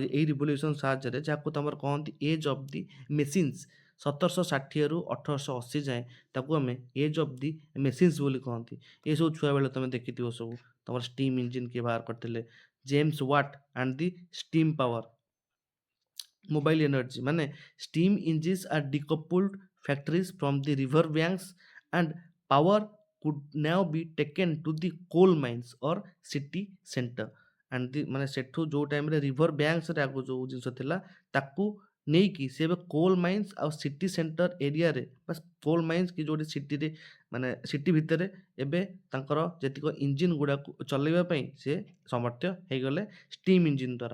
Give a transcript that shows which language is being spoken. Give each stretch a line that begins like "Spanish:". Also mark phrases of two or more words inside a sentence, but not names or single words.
Odia: ଏଇ ରିଭଲ୍ୟୁସନ୍ ସାହାଯ୍ୟରେ, ଯାହାକୁ ତମର କହନ୍ତି
English: age of the machines,
Odia: 1760ରୁ 1880 ଯାଏଁ ତାକୁ ଆମେ
English: age of the machines
Odia: ବୋଲି କହନ୍ତି। ଏସବୁ ଛୁଆବେଳେ ତମେ ଦେଖିଥିବ ସବୁ। ତମର
English: steam engine
Odia: କିଏ ବାହାର କରିଥିଲେ?
English: James Watt and the steam power. mobile energy,
Odia: ମାନେ
English: steam engines are decoupled factories from the river banks and power could now be taken to the coal mines or city center and the
Odia: ମାନେ ସେଠୁ ଯୋଉ ଟାଇମରେ ରିଭର ବ୍ୟାଙ୍କସରେ ଆଗକୁ ଯୋଉ ଜିନିଷ ଥିଲା ତାକୁ ନେଇକି ସେ ଏବେ
English: coal mines
Odia: ଆଉ
English: city center
Odia: ଏରିଆରେ, ବା
English: coal mines
Odia: କି ଯୋଉଠି ସିଟିରେ ମାନେ ସିଟି ଭିତରେ ଏବେ ତାଙ୍କର ଯେତିକ ଇଞ୍ଜିନ ଗୁଡ଼ାକୁ ଚଲେଇବା ପାଇଁ ସେ ସମର୍ଥ ହେଇଗଲେ
English: steam engine
Odia: ଦ୍ୱାରା।